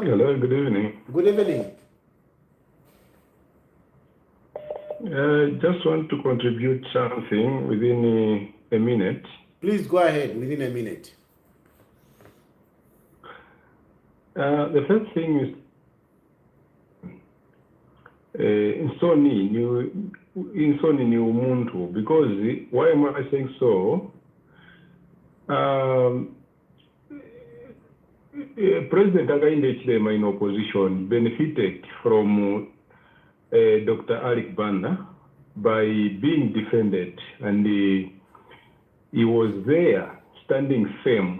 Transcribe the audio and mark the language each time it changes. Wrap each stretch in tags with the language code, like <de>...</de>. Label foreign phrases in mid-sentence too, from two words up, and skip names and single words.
<en>Hello, good evening. Good evening. Just want to contribute something within a minute. Please go ahead within a minute. The first thing is</en> <bem>insoni ni umuntu,</bem> <en>because why am I saying so? President Hakainde Hichilema in opposition benefited from Dr. Alick Banda by being defended, and he was there standing firm.</en>